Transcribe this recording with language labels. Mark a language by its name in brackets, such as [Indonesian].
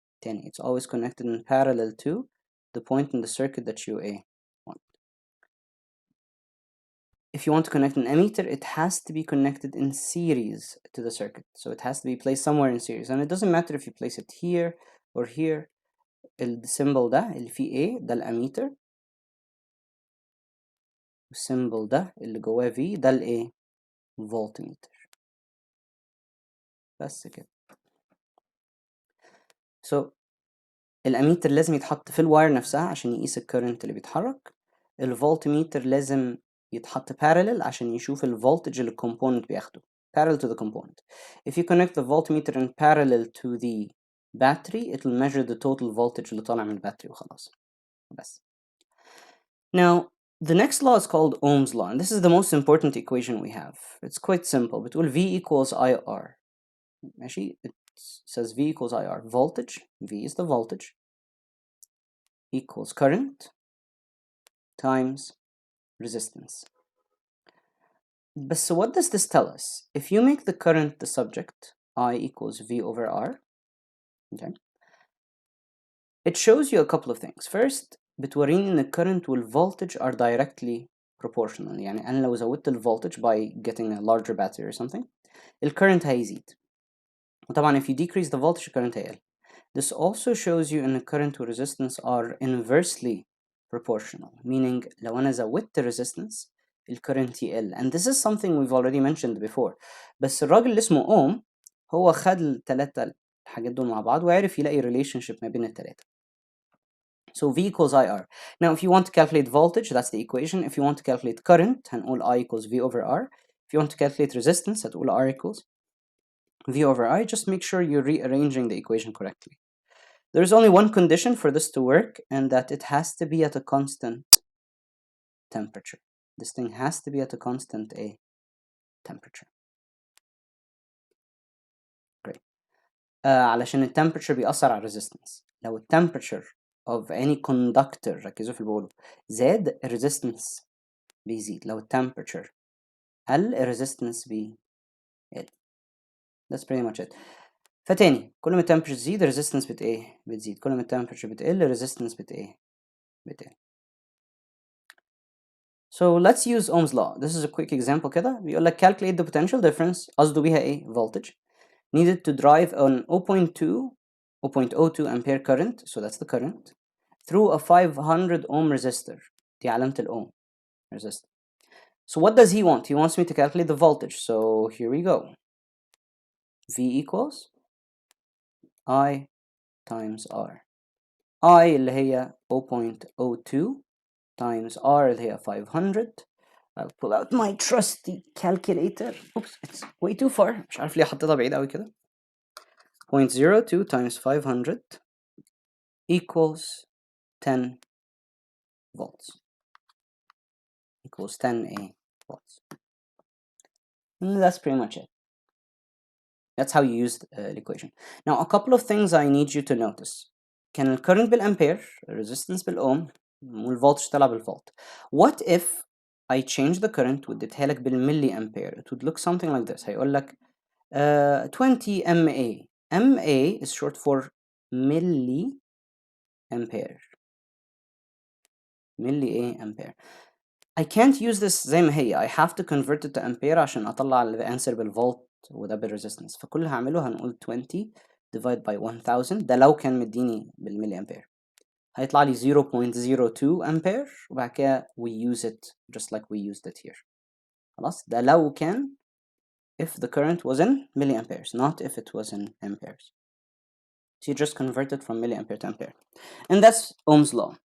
[English] It's always connected in parallel to the point in the circuit that you want. If you want to connect an ammeter, it has to be connected in series to the circuit. So it has to be placed somewhere in series. And it doesn't matter if you place it here or here. The symbol [Arabic] ده اللي فيه A ده الاميتر. والsymbol ده اللي جواه V ده الايه؟ voltmeter. بس كده. So الاميتر لازم يتحط في الواير نفسها عشان يقيس الكرنت اللي بيتحرك. الفولتميتر لازم يتحط parallel عشان يشوف الفولتج اللي الكومبوننت بياخده. [English] Parallel to the component. If you connect the voltmeter in parallel to the battery, it will measure the total voltage [Arabic] اللي طالع من الباتري وخلاص. بس. [English] Now, the next law is called Ohm's law, and this is the most important equation we have. It's quite simple. بتقول V equals IR. ماشي? It says V equals IR. Voltage, V is the voltage, equals current times resistance. But so what does this tell us? If you make the current the subject, I equals V over R, okay, it shows you a couple of things. First, [Arabic] بتوريني إن [English] the current والvoltage are directly proportional. [Arabic] يعني أنا لو زودت الvoltage [English] by getting a larger battery or something, [Arabic] الcurrent هيزيد. وطبعا [English] if you decrease the voltage, [Arabic] الcurrent هيقل. [English] This also shows you in the current and resistance are inversely proportional, meaning [Arabic] لو أنا زودت [English] resistance, [Arabic] الكرنت يقل. [English] and this is something we've already mentioned before. [Arabic] بس الراجل اللي اسمه اوم هو خد الثلاثة الحاجات دول مع بعض وعرف يلاقي relationship ما بين الثلاثة. [English] So V equals IR. Now if you want to calculate voltage, that's the equation. If you want to calculate current, [Arabic] هنقول [English] I equals V over R. If you want to calculate resistance, [Arabic] هتقول [English] R equals V over I. Just make sure you're rearranging the equation correctly. There's only one condition for this to work, and that it has to be at a constant temperature. This thing has to be at a constant temperature. Great. [Arabic] علشان ال temperature بيأثر على resistance. لو ال [English] temperature of any conductor [Arabic] ركزوا في اللي بقوله زاد ال resistance بيزيد. لو ال temperature قل ال resistance بيقل. [English] That's pretty much it. [Arabic] فتاني كل ما ال temperature تزيد ال resistance بتزيد. كل ما ال temperature بتقل ال resistance بتقل. [English] So let's use Ohm's law. This is a quick example [Arabic] كده. بيقول لك [English] calculate the potential difference [Arabic] قصده بيها [English] voltage needed to drive an 0.02 ampere current, so that's the current, through a 500 ohm resistor. [Arabic] دي علامة الأوم resistor. [English] So what does he want? He wants me to calculate the voltage. So here we go. V equals I times R. [Arabic] I اللي هي 0.02 [English] times R [Arabic] اللي هي 500. [English] I'll pull out my trusty calculator. Oops, it's way too far. [Arabic] مش عارف ليه حطيتها بعيد قوي كده. [English] 0.02 times 500 equals 10 volts. Equals 10 volts. And that's pretty much it. That's how you use the equation. Now, a couple of things I need you to notice. [Arabic] كان ال current بالأمبير, resistance بالأوم, والvoltage طلع بالفولت. [English] What if I change the current [Arabic] واديتها لك بالملي أمبير? [English] It would look something like this. [Arabic] هيقول لك 20 MA. [English] MA is short for milli ampere. Milli ampere. I can't use this [Arabic] زي ما هي. [English] I have to convert it to ampere [Arabic] عشان أطلع ال answer بالفولت وده بالresistance. فكل اللي هعمله هنقول 20 [English] divide by [Arabic] 1000. ده لو كان مديني بالملي أمبير. هيطلع لي 0.02 أمبير وبعد كده [English] we use it just like we used it here. [Arabic] خلاص ده لو كان [English] if the current was in milliamperes, not if it was in amperes. So you just convert it from milliampere to ampere. And that's Ohm's law.